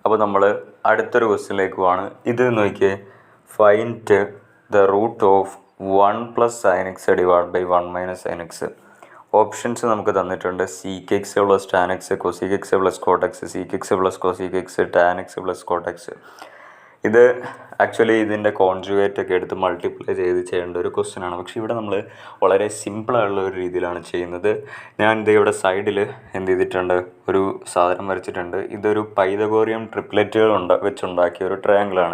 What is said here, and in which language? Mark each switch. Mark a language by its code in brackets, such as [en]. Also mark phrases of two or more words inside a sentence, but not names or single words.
[ml] അപ്പോൾ നമ്മൾ അടുത്തൊരു ക്വസ്റ്റ്യനിലേക്ക് പോവാണ്. ഇത് നോക്കിയേ, [en] find the root of 1 + sin x / 1 - sin x. [ml] ഓപ്ഷൻസ് നമുക്ക് തന്നിട്ടുണ്ട്. [en] sec x + tan x, cosec x + cot x, sec x + cosec x, tan x + cot x. [ml] ഇത് ആക്ച്വലി ഇതിൻ്റെ കോൺജുഗേറ്റ് ഒക്കെ എടുത്ത് മൾട്ടിപ്ലൈ ചെയ്യേണ്ട ഒരു ക്വസ്റ്റ്യൻ ആണ്. പക്ഷേ ഇവിടെ നമ്മൾ വളരെ സിമ്പിളായുള്ള ഒരു രീതിയിലാണ് ചെയ്യുന്നത്. ഞാൻ ഇത് ഇവിടെ സൈഡിൽ എന്ത് ചെയ്തിട്ടുണ്ട്, ഒരു സാധനം വരച്ചിട്ടുണ്ട്. ഇതൊരു [en] Pythagorean triplets [ml] വെച്ചുണ്ടാക്കിയ ഒരു ട്രയാങ്കിളാണ്.